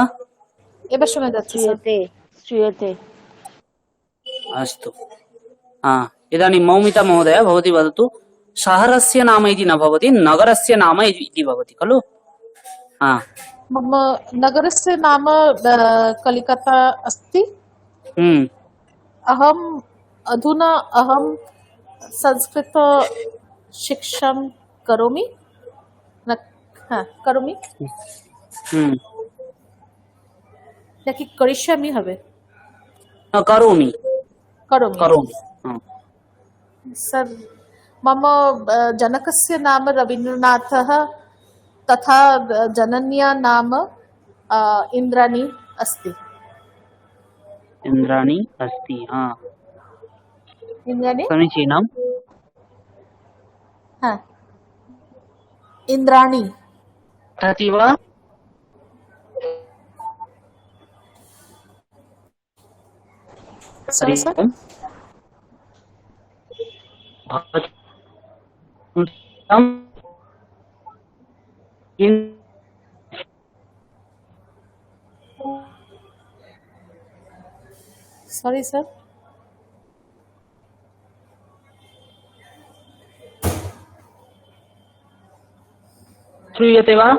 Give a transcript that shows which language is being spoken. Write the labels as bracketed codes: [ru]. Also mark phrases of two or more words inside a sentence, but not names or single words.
[bn] এবার শোনা যাচ্ছে স্যার। [sa] শ্রুয়তে শ্রুয়তে अस्तु। इदानीं मौमिता महोदय भवती वदतु, शहरस्य नाम इति न भवति, नगरस्य नाम इति भवति खलु? मम नगरस्य नाम कलिकता अस्ति। अहम् अधुना संस्कृत शिक्षां करोमि। [bn] करोमि নাকি করিষ্যামি হবে? [sa] करोमि करोमि। करोमि। सर मम जनकस्य नाम रवीन्द्रनाथः, तथा जनन्या नाम इन्द्राणी अस्ति। इन्द्राणी अस्ति। इन्द्राणी, समीचीनम्। इन्द्राणी। पठति वा? हरि ओम्। [bn] भवती কিন্তু সরি স্যার। [sa] শ্রূयতে वा?